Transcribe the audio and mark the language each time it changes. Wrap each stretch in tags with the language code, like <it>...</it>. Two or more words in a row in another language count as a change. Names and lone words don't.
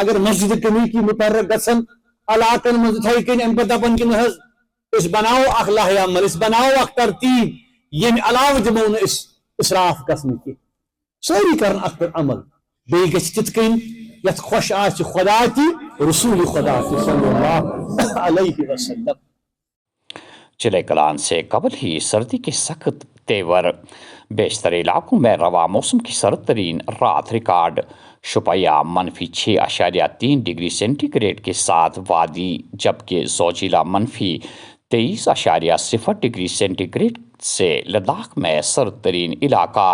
<ks>اگر مسجد کمیٹی متحرک گژھن علاقن منٛز یِتھے کٔنۍ امہِ پتہٕ دپن کہ نہ حظ أسۍ بناوو اکھ لاہِ عمل، أسۍ بناوو اکھ ترتیٖب، ییٚمہِ علاوٕ دِمو نہٕ أسۍ اسراف گژھنہٕ کینٛہہ۔ سٲری کرن اتھ پٮ۪ٹھ عمل، بیٚیہِ گژھِ تِتھ کٔنۍ یتھ خۄش آسہِ خدا تہِ رسول خدا تہِ</ks> <ar>صلی اللہ علیہ وسلم۔</ar> <ur>چلے کلان سے قبل ہی سردی کے سخت تیور۔ بیشتر علاقوں میں رواں موسم کی سرد ترین رات ریکارڈ۔ شوپیاں -6.3 ڈگری سینٹی گریڈ کے ساتھ وادی، جبکہ زوجیلا -23.0 ڈگری سینٹی گریڈ سے لداخ میں سرد ترین علاقہ۔</ur>